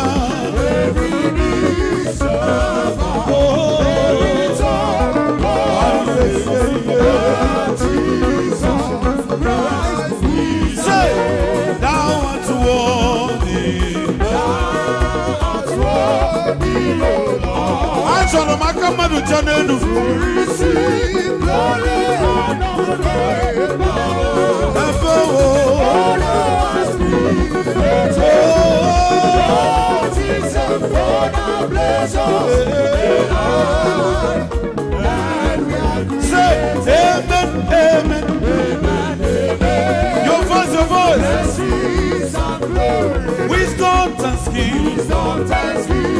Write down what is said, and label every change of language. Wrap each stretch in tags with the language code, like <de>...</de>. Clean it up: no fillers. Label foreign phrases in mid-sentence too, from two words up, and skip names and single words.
<en>Every knee shall bow. Every tongue confess Jesus Christ is Say, thou art worthy. Thou art worthy, O Lord.</en> <ig>Achọrọ m aka mmadụ cha n'elu.</ig> <en>To receive glory and honor and power.</en> <ig>Ebe o.</ig> <en>Say amen, amen, amen, amen. Your voice, your voice. Wisdom and skill.</en>